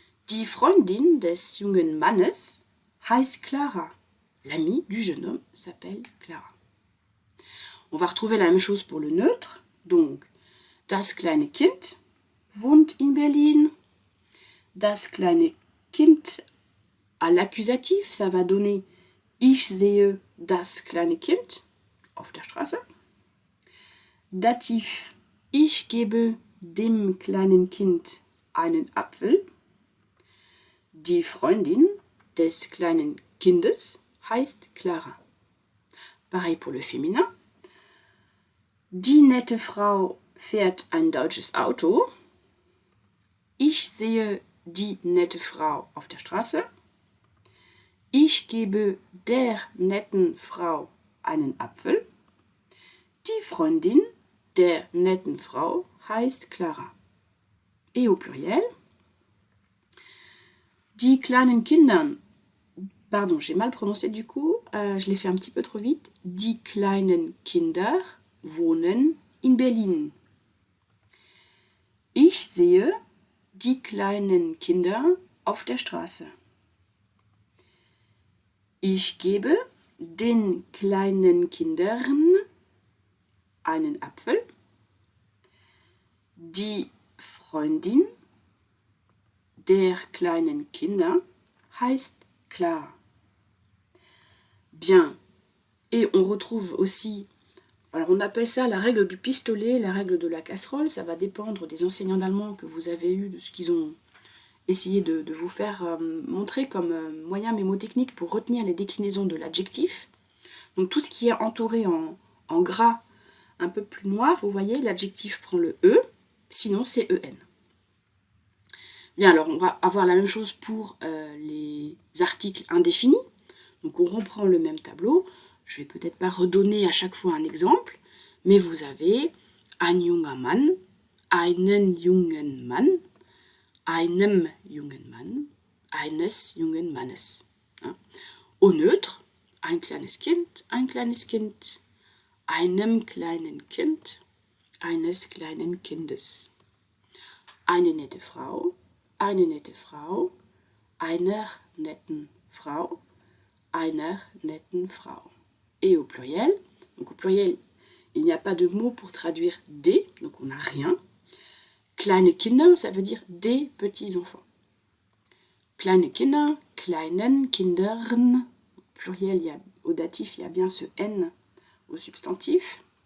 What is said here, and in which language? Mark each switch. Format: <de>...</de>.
<de>Die Freundin des jungen Mannes heißt Clara.</de> <fr>L'amie du jeune homme s'appelle Clara. On va retrouver la même chose pour le neutre.</fr> <de>Donc, das kleine Kind wohnt in Berlin. Das kleine Kind</de> <fr>à l'accusatif, ça va donner</fr> <de>Ich sehe das kleine Kind auf der Straße. Dativ, ich gebe dem kleinen Kind einen Apfel. Die Freundin des kleinen Kindes heißt Clara.</de> <fr>Pareil pour le féminin.</fr> <de>Die nette Frau fährt ein deutsches Auto. Ich sehe die nette Frau auf der Straße. Ich gebe der netten Frau einen Apfel. Die Freundin der netten Frau heißt Clara.</de> <fr>Et au pluriel,</fr> <de>die kleinen Kindern,</de> <fr>pardon, j'ai mal prononcé du coup, je l'ai fait un petit peu trop vite.</fr> <de>Die kleinen Kinder wohnen in Berlin. Ich sehe die kleinen Kinder auf der Straße. Ich gebe den kleinen Kindern einen Apfel. Die Freundin der kleinen Kinder heißt Clara.</de> <fr>Bien. Et on retrouve aussi, alors on appelle ça la règle du pistolet, la règle de la casserole. Ça va dépendre des enseignants d'allemand que vous avez eus, de ce qu'ils ont essayé de vous faire montrer comme moyen mémotechnique pour retenir les déclinaisons de l'adjectif. Donc tout ce qui est entouré en gras un peu plus noir, vous voyez, l'adjectif prend le E, sinon c'est EN. Bien, alors on va avoir la même chose pour les articles indéfinis. Donc on reprend le même tableau. Je vais peut-être pas redonner à chaque fois un exemple, mais vous avez</fr> <de>ein junger Mann, einen jungen Mann, einem jungen Mann, eines jungen Mannes.</de> <fr>Au neutre,</fr> <de>ein kleines Kind, einem kleinen Kind, eines kleinen Kindes. Eine nette Frau, einer netten Frau, einer netten Frau.</de> <fr>Et au pluriel, donc au pluriel, il n'y a pas de mot pour traduire des, donc on n'a rien.</fr> <de>Kleine Kinder,</de> <fr>ça veut dire des petits-enfants.</fr> <de>Kleine Kinder, kleinen Kindern,</de> <fr>pluriel, au datif, il y a bien ce N au substantif.</fr>